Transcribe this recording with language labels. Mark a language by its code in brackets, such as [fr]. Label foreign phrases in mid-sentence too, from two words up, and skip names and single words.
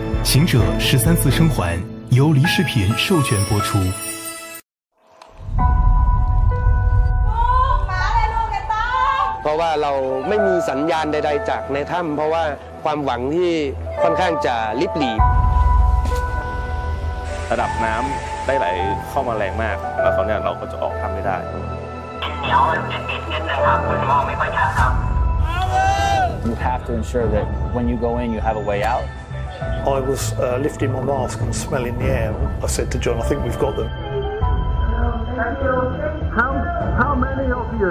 [zh] 行者13次生还由黎视频授权播出。 [th] เพราะว่าเราไม่มีสัญญาณใดๆจากในถ้ำเพราะว่าความหวังที่ค่อนข้างจะลิบหลี ระดับน้ำได้ไหลเข้ามาแรงมากแล้วเขาเนี่ยเราก็จะออกถ้ำไม่ได้ [en] You have to ensure that when you go in, you have a way out. I was lifting my mask and smelling the air. I said to John, I think we've got them. How many of you?